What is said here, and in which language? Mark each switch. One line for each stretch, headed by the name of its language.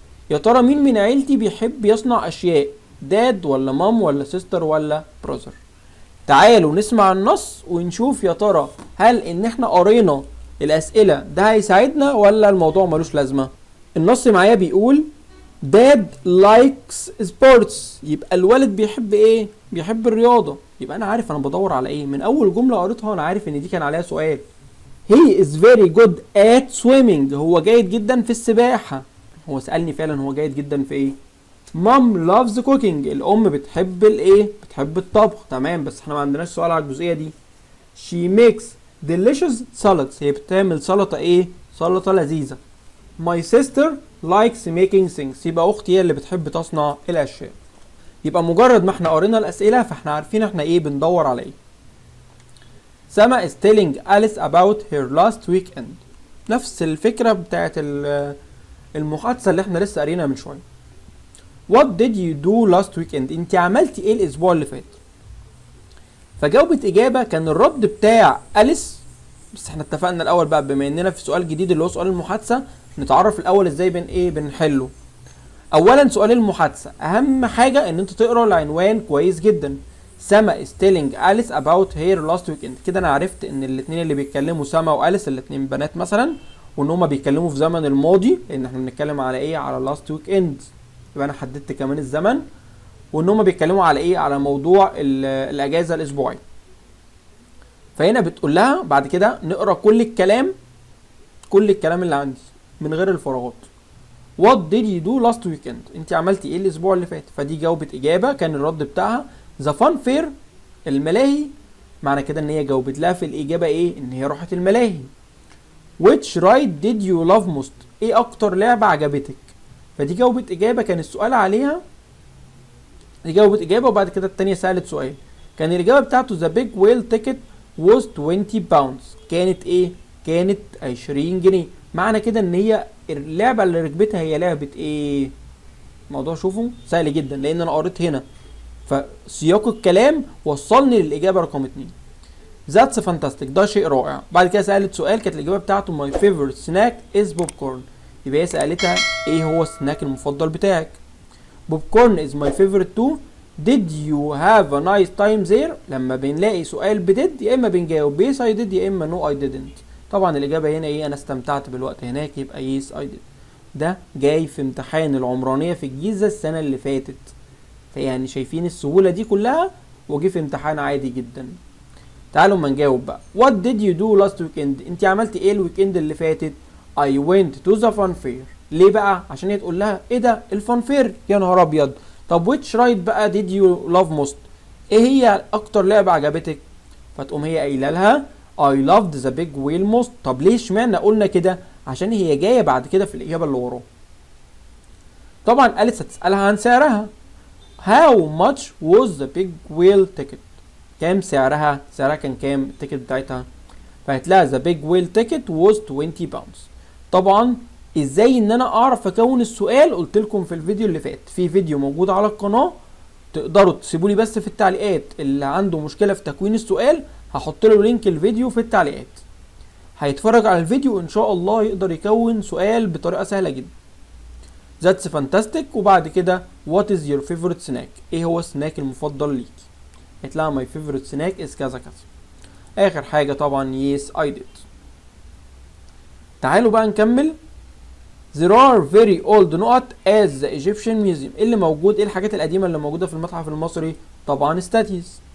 Arabic: يا ترى مين من عيلتي بيحب يصنع أشياء؟ داد ولا مام ولا سيستر ولا براذر؟ تعالوا نسمع النص ونشوف يا ترى هل ان احنا قرينا الأسئلة ده هيساعدنا ولا الموضوع ملوش لازمة. النص معايا بيقول
English: Dad likes sports.
Arabic: يبقى الوالد بيحب ايه؟ بيحب الرياضة. يبقى انا عارف انا بدور على ايه. من اول جملة قريتها انا عارف ان دي كان عليها سؤال.
English: He is very good at swimming.
Arabic: هو جيد جدا في السباحة. هو سألني فعلا هو جيد جدا في ايه.
English: Mom loves cooking.
Arabic: الام بتحب الايه؟ بتحب الطبخ. تمام، بس احنا ما عندناش سؤال على الجزئية دي.
English: She makes delicious salads.
Arabic: هي بتعمل سلطة ايه؟ سلطة لذيذة.
English: My sister likes making things.
Arabic: يبقى اختي هي اللي بتحب تصنع الاشياء. يبقى مجرد ما احنا قرينا الاسئله فاحنا عارفين احنا ايه بندور على ايه.
English: سما is telling Alice about her last weekend.
Arabic: نفس الفكره بتاعت المحادثه اللي احنا لسه قارينها من شويه.
English: What did you do last weekend؟
Arabic: انت عملتي ايه الاسبوع اللي فات؟ فجاوبت اجابه كان الرد بتاع أليس. بس احنا اتفقنا الاول بقى بما اننا في سؤال جديد اللي هو سؤال المحادثه نتعرف الاول ازاي بنحله. اولا سؤال المحادثه اهم حاجه ان انت تقرا العنوان كويس جدا.
English: سما is telling Alice about her last weekend.
Arabic: كده انا عرفت ان الاثنين اللي بيتكلموا سما واليس الاثنين بنات مثلا، وان هما بيتكلموا في زمن الماضي لان احنا بنتكلم على ايه؟ على last weekend. يبقى انا حددت كمان الزمن، وان هما بيتكلموا على ايه؟ على موضوع الاجازه الاسبوعيه. فهنا بتقول لها بعد كده نقرا كل الكلام اللي عندي من غير الفراغات.
English: What did you do last weekend؟
Arabic: انت عملتي ايه الاسبوع اللي فات؟ فدي جاوبت اجابه كان الرد بتاعها the fun fair الملاهي. معنى كده ان هي جاوبت لها في الاجابه ايه؟ ان هي راحت الملاهي.
English: Which ride did you love most؟
Arabic: ايه اكتر لعبه عجبتك؟ فدي جاوبت اجابه كان السؤال عليها. دي جاوبت اجابه وبعد كده الثانيه سالت سؤال. كان الاجابه بتاعته
English: the big whale ticket was 20 pounds.
Arabic: كانت ايه؟ كانت 20 جنيه. معنى كده ان هي اللعبة اللي ركبتها هي لعبة ايه؟ الموضوع شوفوا سهل جدا لان انا قريت هنا فسياق الكلام وصلني للاجابة رقم 2.
English: That's fantastic.
Arabic: ده شيء رائع. بعد كده سألت سؤال كانت الاجابة بتاعته
English: my favorite snack is popcorn.
Arabic: يبقى هي سألتها ايه هو السناك المفضل بتاعك؟
English: popcorn is my favorite too. Did you have a nice time there؟
Arabic: لما بنلاقي سؤال بديد يا اما بنجاوب
English: yes I did
Arabic: يا اما
English: no I didn't.
Arabic: طبعا الاجابه هنا ايه؟ انا استمتعت بالوقت هناك يبقى
English: yes I did.
Arabic: ده جاي في امتحان العمرانيه في الجيزه السنه اللي فاتت. فيعني شايفين السهوله دي كلها وجي في امتحان عادي جدا. تعالوا ما نجاوب بقى.
English: What did you do last weekend؟
Arabic: انت عملتي ايه الويكند اللي فاتت؟
English: I went to the fun fair.
Arabic: ليه بقى؟ عشان هي تقول لها ايه ده الفان فير؟ يا نهار ابيض.
English: طب which ride بقى did you love most؟
Arabic: ايه هي اكتر لعبه عجبتك؟ فتقوم هي قايله لها
English: I loved the big whale most.
Arabic: طب ليه اشمعنى قلنا كده؟ عشان هي جايه بعد كده في الاجابه اللي وراه. طبعا أليس هتسالها عن سعرها.
English: How much was the big whale ticket؟
Arabic: كام سعرها؟ سعرها كان كام التيكت بتاعتها؟ فقالت لها
English: the big whale ticket was 20 pounds.
Arabic: طبعا ازاي ان انا اعرف اكون السؤال؟ قلت لكم في الفيديو اللي فات في فيديو موجود على القناه تقدروا تسيبوا لي بس في التعليقات اللي عنده مشكله في تكوين السؤال هحط له لينك الفيديو في التعليقات. هيتفرج على الفيديو ان شاء الله يقدر يكون سؤال بطريقه سهله جدا.
English: That's fantastic.
Arabic: وبعد كده
English: what is your favorite snack؟
Arabic: ايه هو السناك المفضل ليك؟ قلت لها
English: my favorite snack is
Arabic: كذا كذا. اخر حاجه طبعا
English: yes I did.
Arabic: تعالوا بقى نكمل.
English: There are very old نقط as the Egyptian museum.
Arabic: اللي موجود ايه الحاجات القديمه اللي موجوده في المتحف المصري؟ طبعا statues.